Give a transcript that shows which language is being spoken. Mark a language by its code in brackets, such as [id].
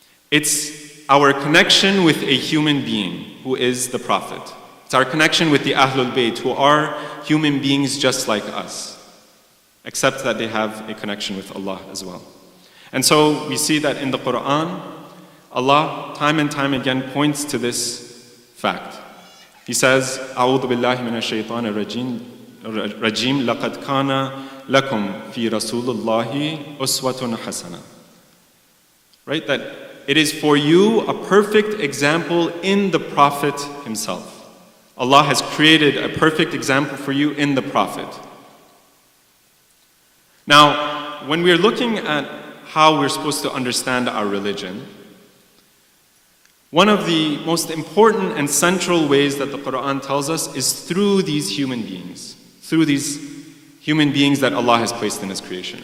[en] It's our connection with a human being who is the Prophet. It's our connection with the Ahlul Bayt who are human beings just like us, except that they have a connection with Allah as well. And so we see that in the Quran, Allah time and time again points to this fact. He says, [ar] أعوذ بالله من الشيطان الرجيم لقد كان لكم في رسول الله أسوة حسنة. [en] Right? That it is for you a perfect example in the Prophet himself. Allah has created a perfect example for you in the Prophet. Now, when we're looking at how we're supposed to understand our religion, one of the most important and central ways that the Quran tells us is through these human beings, through these human beings that Allah has placed in His creation.